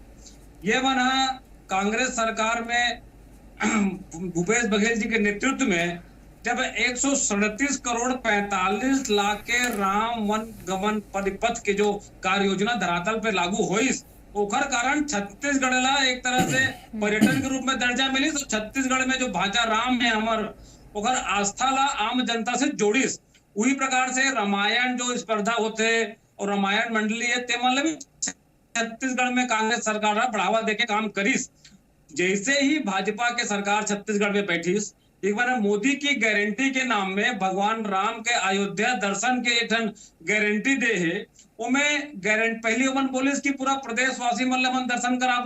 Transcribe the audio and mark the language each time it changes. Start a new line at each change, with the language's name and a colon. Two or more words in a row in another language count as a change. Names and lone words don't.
Chhattisgarhi: ये मना कांग्रेस सरकार में भूपेश बघेल जी के नेतृत्व में जब 137 करोड़ 45 लाख के राम वन गमन परिपथ के जो कार्य योजना धरातल पे लागू हुई, ओखर कारण छत्तीसगढ़ ला एक तरह से पर्यटन के रूप में दर्जा मिली। तो छत्तीसगढ़ में जो भाचा राम है हमार, ओखर आस्था ला आम जनता से जोड़िस। उही प्रकार से रामायण जो स्पर्धा होते और रामायण मंडली है तेमन भी छत्तीसगढ़ में कांग्रेस सरकार बढ़ावा देके काम करीस। जैसे ही भाजपा के सरकार छत्तीसगढ़ में बैठीस, एक बार मोदी की गारंटी के नाम में भगवान राम के अयोध्या दर्शन के एक गारंटी दे है, उमें गारंटी पहली ओमन बोलिस कि पूरा प्रदेशवासी मन दर्शन कराबो।